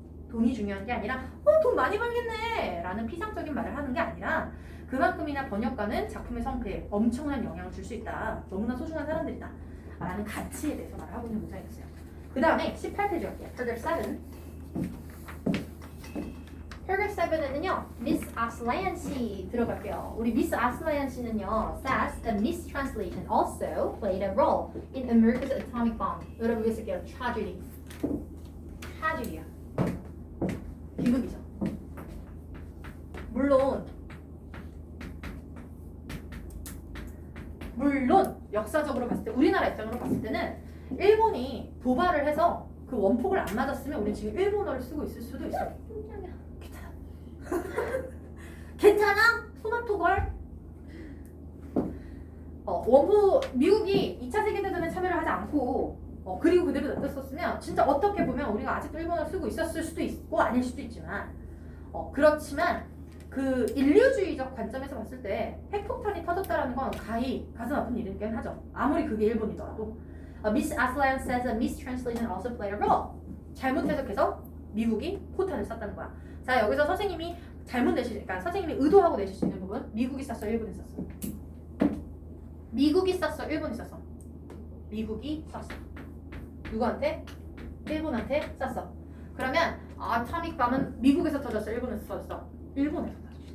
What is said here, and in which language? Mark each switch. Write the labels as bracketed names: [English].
[Korean] 돈이 중요한 게 아니라 돈 많이 벌겠네 라는 피상적인 말을 하는 게 아니라 그만큼이나 번역가는 작품의 성패에 엄청난 영향을 줄 수 있다. 너무나 소중한 사람들이다 라는 가치에 대해서 말을 하고 있는 문장이었어요. 그 다음에 18페이지 갈게요. Paragraph 7. Paragraph 7에는요 Miss Aslayan 씨 들어갈게요. 우리 [English] Miss Aslayan [Korean] 씨는요 [English] says the mistranslation also played a role in America's atomic bomb. [Korean] 여러분 여기 쓸게요. Tragedy. Tragedy야. 비극이죠. 물론 역사적으로 봤을 때 우리나라 입장으로 봤을 때는 일본이 도발을 해서 그 원폭을 안 맞았으면 우리 지금 일본어를 쓰고 있을 수도 있어. 괜찮아. 괜찮아? 토마토걸? 미국이 2차 세계대전에 참여를 하지 않고 그리고 그대로 놔뒀었으면 진짜 어떻게 보면 우리가 아직도 일본어를 쓰고 있었을 수도 있고 아닐 수도 있지만 그렇지만 그 인류주의적 관점에서 봤을 때 핵폭탄이 터졌다라는 건 가슴 아픈 일이긴 하죠. 아무리 그게 일본이더라도. [English] Miss Aslayan says a mistranslation also played a role. [Korean] 잘못 해석해서 미국이 포탄을 쐈다는 거야. 자 여기서 선생님이 그러니까 선생님이 의도하고 내실 수 있는 부분 미국이 쐈어 일본이 쐈어. 미국이 쐈어 일본이 쐈어. 미국이 쐈어. 누구한테? 일본한테 쐈어. 그러면 아토믹 밤은 미국에서 터졌어 일본에서 터졌어? 일본에서 터졌어.